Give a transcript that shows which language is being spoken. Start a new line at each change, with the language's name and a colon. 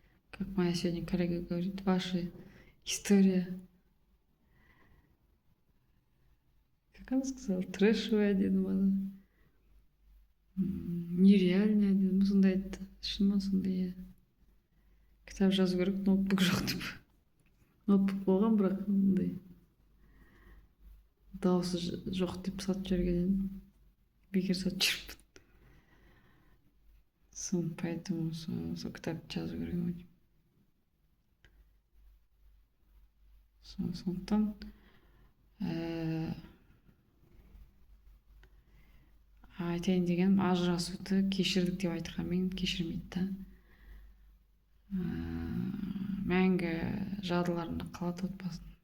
Russian: Как моя сегодня коллега говорит, ваша история, как она сказала, трэшевая
Kazakh: деді ма,
Russian: нереальная
Kazakh: деді, сондай айтты. Шын ма сондай? Кітап жазу керек, ноутбук жоқ деп. Ноутбук болған, бірақ мындай дауысы жоқ деп сатып жіберген, бекер сатып жүрмін. Поэтому сол кітапты жазу керек ау. Сондықтан айтайын дегенім, ажырасуды кешірдік деп айтқанмен кешірмейді да. Мәңгі жадыларында қалады отбасын.